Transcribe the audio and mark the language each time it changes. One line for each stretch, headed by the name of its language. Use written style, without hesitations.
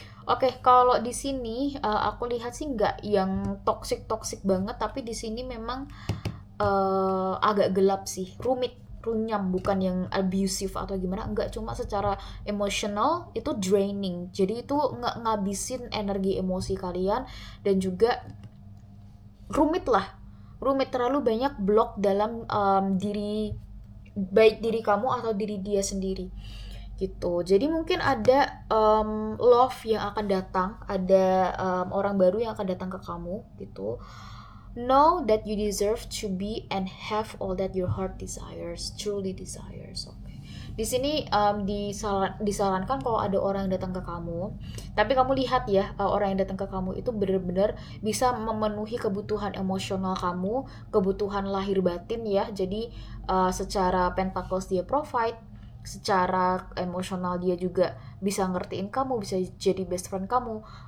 Indonesian: Oke, kalau di sini aku lihat sih nggak yang toxic toxic banget, tapi di sini memang agak gelap sih, rumit, runyam, bukan yang abusive atau gimana, enggak, cuma secara emosional itu draining, jadi itu ngabisin energi emosi kalian, dan juga rumit lah, rumit, terlalu banyak blok dalam diri, baik diri kamu atau diri dia sendiri gitu. Jadi mungkin ada love yang akan datang, ada orang baru yang akan datang ke kamu gitu.
English: Know that you deserve to be and have all that your heart desires, truly desires. Okay.
Indonesian: Di sini disarankan kalau ada orang yang datang ke kamu, tapi kamu lihat ya, orang yang datang ke kamu itu benar-benar bisa memenuhi kebutuhan emosional kamu, kebutuhan lahir batin ya. Jadi secara pentacles dia provide, secara emosional dia juga bisa ngertiin kamu, bisa jadi best friend kamu.